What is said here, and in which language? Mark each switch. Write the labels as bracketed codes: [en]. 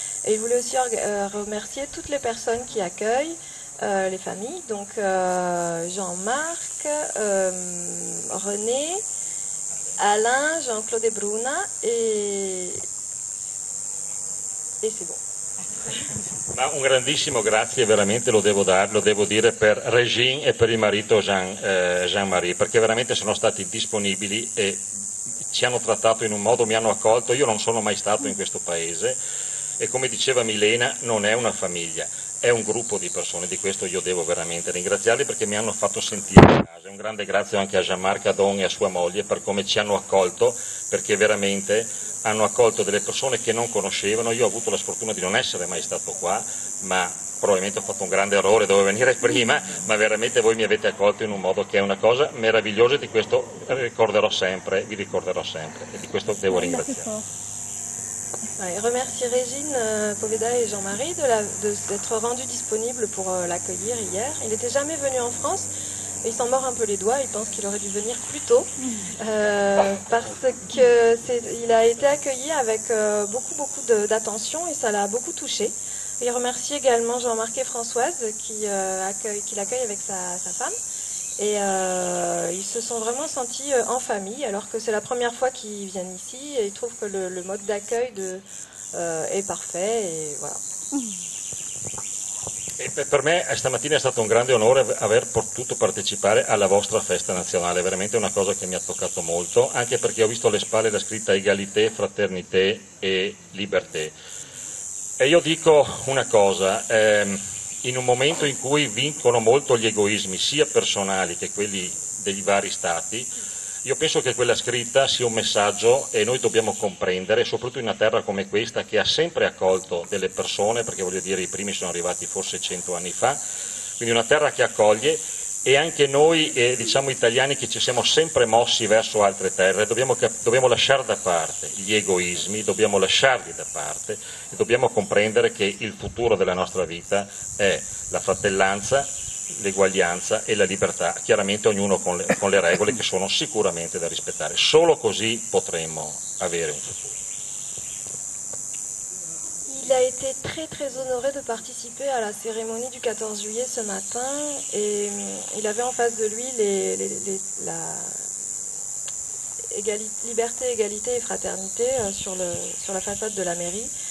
[fr] Et il voulait aussi remercier toutes les personnes qui accueillent les familles, donc Jean-Marc, René, Alain, Jean-Claude et Bruna, et c'est bon. [it] Ma un grandissimo grazie veramente lo devo dire per Régine e per il marito Jean-Marie, perché veramente sono stati disponibili e ci hanno trattato in un modo, mi hanno accolto. Io non sono mai stato in questo paese e come diceva Milena non è una famiglia, è un gruppo di persone, di questo io devo veramente ringraziarli perché mi hanno fatto sentire a casa. Un grande grazie anche a Jean-Marc Adon e a sua moglie per come ci hanno accolto, perché veramente hanno accolto delle persone che non conoscevano. Io ho avuto la sfortuna di non essere mai stato qua, ma probabilmente ho fatto un grande errore, dovevo venire prima, ma veramente voi mi avete accolto in un modo che è una cosa meravigliosa e di questo vi ricorderò sempre e di questo devo ringraziare. [fr] Ouais, remercier Régine Poveda et Jean-Marie d'être rendus disponibles pour l'accueillir hier. Il n'était jamais venu en France. Il s'en mord un peu les doigts, il pense qu'il aurait dû venir plus tôt, parce qu'il a été accueilli avec beaucoup d'attention et ça l'a beaucoup touché. Il remercie également Jean-Marc et Françoise qui l'accueillent avec sa femme. Et ils se sont vraiment sentis en famille, alors que c'est la première fois qu'ils viennent ici et ils trouvent que le mode d'accueil est parfait. Et voilà. [it] E per me stamattina è stato un grande onore aver potuto partecipare alla vostra festa nazionale, veramente una cosa che mi ha toccato molto, anche perché ho visto alle spalle la scritta Égalité, Fraternité e Liberté. E io dico una cosa, in un momento in cui vincono molto gli egoismi, sia personali che quelli dei vari Stati, io penso che quella scritta sia un messaggio e noi dobbiamo comprendere, soprattutto in una terra come questa che ha sempre accolto delle persone, perché voglio dire i primi sono arrivati forse 100 anni fa, quindi una terra che accoglie, e anche noi diciamo italiani che ci siamo sempre mossi verso altre terre, dobbiamo lasciare da parte gli egoismi, dobbiamo lasciarli da parte e dobbiamo comprendere che il futuro della nostra vita è la fratellanza, l'eguaglianza e la libertà, chiaramente ognuno con le regole che sono sicuramente da rispettare. Solo così potremo avere un futuro. [fr] Il a été très très honoré de participer à la cérémonie du 14 juillet ce matin et il avait en face de lui la liberté, égalité et fraternité sur la façade de la mairie.